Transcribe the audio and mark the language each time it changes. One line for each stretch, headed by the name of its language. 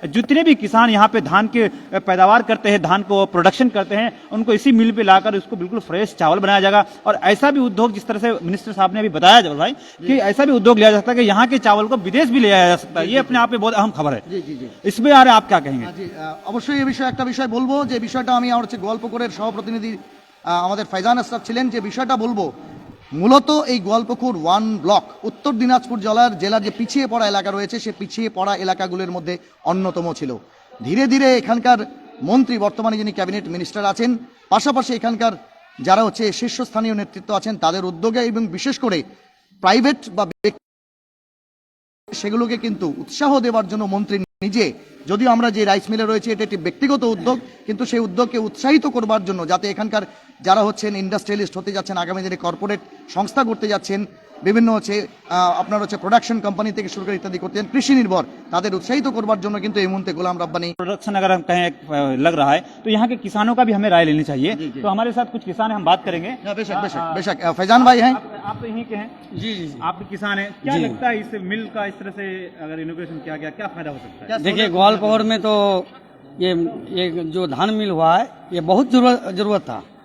Hindi: जितने भी किसान यहाँ पे धान के पैदावार करते हैं, धान को प्रोडक्शन करते हैं, उनको इसी मिल पे लाकर उसको बिल्कुल फ्रेश चावल बनाया जाएगा। और ऐसा भी उद्योग, जिस तरह से मिनिस्टर साहब ने अभी बताया जब भाई कि ऐसा भी उद्योग लिया जा सकता है कि यहाँ के चावल को विदेश भी ले जाया जा सकता है। ये अपने आप में बहुत अहम खबर है। इसमें यार आप क्या कहेंगे?
Bangla: অবশ্যই এই বিষয়ে একটা বিষয় বলবো, যে বিষয়টা আমি আমার হচ্ছে গোয়ালপুকুরের সহপ্রতিনিধি আমাদের ফাইজান আশরাফ ছিলেন, যে বিষয়টা বলবো মূলত এই গোয়ালপুকুর 1 ব্লক উত্তর দিনাজপুর জেলার যে পিছিয়ে পড়া এলাকা রয়েছে সে পিছিয়ে পড়া এলাকাগুলোর মধ্যে অন্যতম ছিল। ধীরে ধীরে এখানকার মন্ত্রী, বর্তমানে যিনি ক্যাবিনেট মিনিস্টার আছেন, পাশাপাশি এখানকার যারা হচ্ছে শীর্ষস্থানীয় নেতৃত্ব আছেন তাদের উদ্যোগে এবং বিশেষ করে প্রাইভেট বা সেগুলোকে কিন্তু উৎসাহ দেওয়ার জন্য মন্ত্রী নিজে, যদিও আমরা যে রাইস মিলে রয়েছে এটা একটি ব্যক্তিগত উদ্যোগ, কিন্তু সেই উদ্যোগকে উৎসাহিত করবার জন্য যাতে এখানকার যারা হচ্ছেন ইন্ডাস্ট্রিয়ালিস্ট হতে যাচ্ছেন, আগামী দিনে কর্পোরেট সংস্থা করতে যাচ্ছেন, বিভিন্ন হচ্ছে আপনার হচ্ছে প্রোডাকশন কোম্পানি থেকে শুরু করে ইত্যাদি করতে কৃষি নির্ভর, তাদের উৎসাহিত করবার জন্য কিন্তু এই মুহূর্তে গোলাম रब्बानी
Hindi: प्रोडक्शन अगर हम कहें लग रहा है तो यहाँ के किसानों का भी हमें राय लेनी चाहिए। तो हमारे साथ कुछ किसान हैं, हम बात करेंगे। बेशक बेशक बेशक फैजान भाई हैं, आप तो यहीं के हैं? जी जी, आप किसान हैं। क्या लगता है इस मिल का इस तरह से अगर इनोवेशन किया गया क्या फायदा हो सकता है? देखिए, ग्वालपोखर में तो ये जो धान मिल हुआ है ये बहुत जरूरत था।